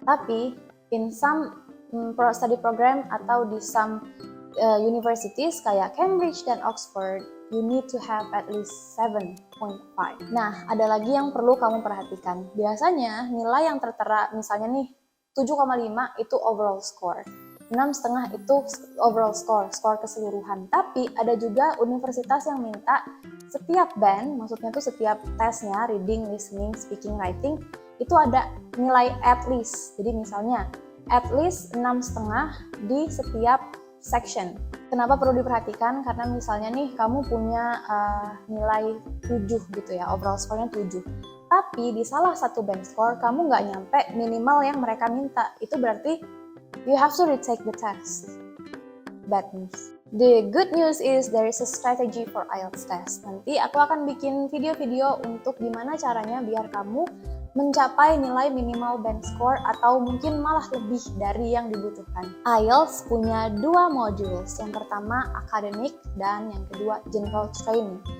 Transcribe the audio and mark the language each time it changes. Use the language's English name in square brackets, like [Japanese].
[English] Tapi in some study program [Indonesian] atau di [English] some universities kayak Cambridge dan Oxford, you need to have at least 7.5. [Indonesian] Nah, ada lagi yang perlu kamu perhatikan. Biasanya nilai yang tertera, misalnya nih 7,5 itu overall score. 6,5 itu overall score keseluruhan. Tapi ada juga universitas yang minta setiap band, maksudnya tuh setiap tesnya, reading, listening, speaking, writing, itu ada nilai at least. Jadi misalnya at least 6,5 di setiap section. Kenapa perlu diperhatikan? Karena misalnya nih kamu punya nilai 7 gitu ya, overall score-nya 7. Tapi di salah satu band score kamu nggak nyampe minimal yang mereka minta. Itu berarti [English] you have to retake the test. Bad news. The good news is there is a strategy for IELTS test. [Indonesian] Nanti aku akan bikin video-video untuk gimana caranya biar kamu mencapai nilai minimal band score atau mungkin malah lebih dari yang dibutuhkan. IELTS punya 2 modules. Yang pertama academic dan yang kedua general training.